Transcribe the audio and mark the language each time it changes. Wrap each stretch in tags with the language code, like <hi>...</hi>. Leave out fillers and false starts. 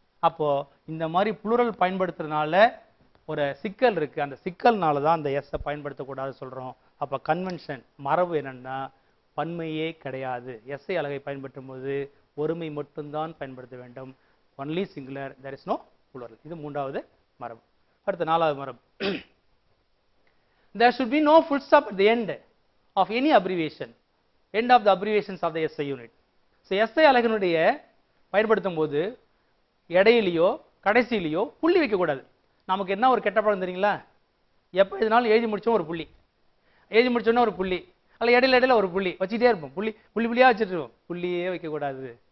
<ta>அப்போ இந்த மாதிரி ப்ளூரல் பயன்படுத்துறதுனால ஒரு சிக்கல் இருக்கு. அந்த சிக்கல்னால தான் அந்த எஸ்ஸை பயன்படுத்தக்கூடாது சொல்றோம். அப்போ கன்வென்ஷன் மரபு என்னன்னா, பன்மையே கிடையாது. எஸ்ஐ அலகை பயன்படுத்தும் போது ஒருமை மட்டும்தான் பயன்படுத்த வேண்டும்.</ta> <en>Only singular, there is no plural.</en> <ta>இது 3வது மரபு. அடுத்த 4வது மரபு,</ta> <en>there should be no full stop at the end of any abbreviation, end of the abbreviations of the SI unit.</en> <ta>So SI அலகினுடைய பயன்படுத்தும் போது இடையிலையோ கடைசியிலையோ புள்ளி வைக்கக்கூடாது. நமக்கு என்ன ஒரு கெட்ட பழக்கம் தெரியுங்களா? எப்போ இதனாலும் எழுதி முடிச்சோம் ஒரு புள்ளி, எழுதி முடிச்சோன்னா ஒரு புள்ளி, அல்ல இடையில ஒரு புள்ளி வச்சுட்டே இருப்போம். புள்ளியாக வச்சுட்டு இருப்போம். புள்ளியே வைக்கக்கூடாது.</ta>